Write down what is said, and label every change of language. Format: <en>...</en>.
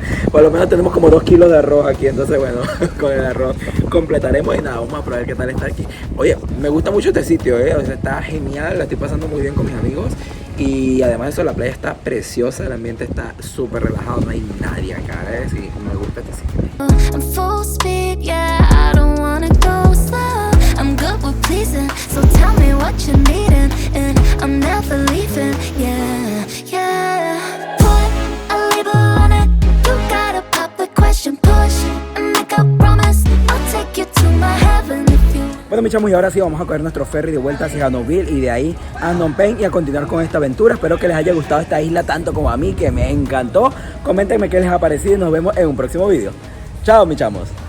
<es>Por lo menos tenemos como 2 kilos de arroz aquí, entonces bueno, con el arroz completaremos y nada, vamos a probar qué tal está aquí. Oye, me gusta mucho este sitio, o sea, está genial, la estoy pasando muy bien con mis amigos y además de eso la playa está preciosa, el ambiente está súper relajado, no hay nadie acá, sí, me gusta este sitio.</es> <en>I'm full speed, yeah, I don't wanna go slow. I'm good with pleasing, so tell me what you're needing, and I'm never leaving, yeah, yeah. Put a label on it, you gotta pop the question, push and make a promise, I'll take you to my heaven if you.</en> <es>Bueno, mis chamos, y ahora sí vamos a coger nuestro ferry de vuelta hacia Nouville y de ahí a Phnom Penh y a continuar con esta aventura. Espero que les haya gustado esta isla tanto como a mí, que me encantó. Coméntenme qué les ha parecido y nos vemos en un próximo video. Chao, mis chamos.</es>